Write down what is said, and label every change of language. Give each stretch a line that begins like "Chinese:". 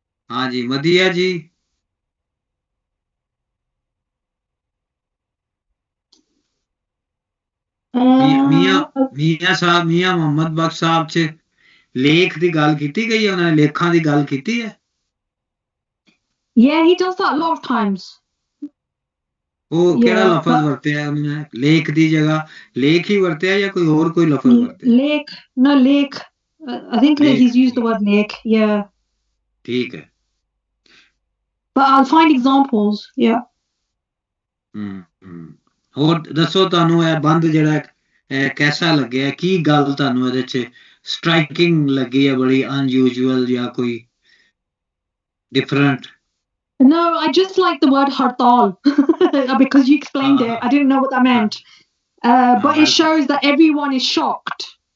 Hindi: हाँ जी मदिया जी।
Punjabi: ਮੀਆਂ ਸਾਹਿਬ ਮੀਆਂ ਮੁਹੰਮਦ ਬਖਸ਼ ਸਾਹਿਬ ਚ ਲੇਖ ਦੀ ਗੱਲ ਕੀਤੀ ਗਈ ਹੈ, ਉਹਨਾਂ ਨੇ ਲੇਖਾਂ ਦੀ ਗੱਲ ਕੀਤੀ ਹੈ।
English: Yeah, he does that a lot of times.
Punjabi: ਉਹ ਕਿਹੜਾ ਲਫ਼ਜ਼ ਵਰਤਿਆ ਉਹਨੇ ਲੇਖ ਦੀ ਜਗ੍ਹਾ? ਲੇਖ ਹੀ ਵਰਤਿਆ ਜਾਂ ਕੋਈ ਹੋਰ ਕੋਈ ਲਫ਼ਜ਼ ਵਰਤਿਆ?
English: ਲੇਖ no lake. I think he's used the word lake. Yeah.
Punjabi: ਠੀਕ ਹੈ।
English: But I'll find examples. Yeah.
Punjabi: ਹੋਰ ਦੱਸੋ ਤੁਹਾਨੂੰ ਇਹ ਬੰਦ ਜਿਹੜਾ ਕੈਸਾ ਲੱਗਿਆ? ਕੀ ਗੱਲ ਤੁਹਾਨੂੰ ਇਹਦੇ ਚ ਸਟ੍ਰਾਈਕਿੰਗ ਲੱਗੀ ਹੈ, ਬੜੀ ਅਨਯੂਜੂਅਲ ਜਾਂ ਕੋਈ different?
English: No, I just like the word hartal because you explained it. I didn't know what that meant. But it shows that everyone is shocked.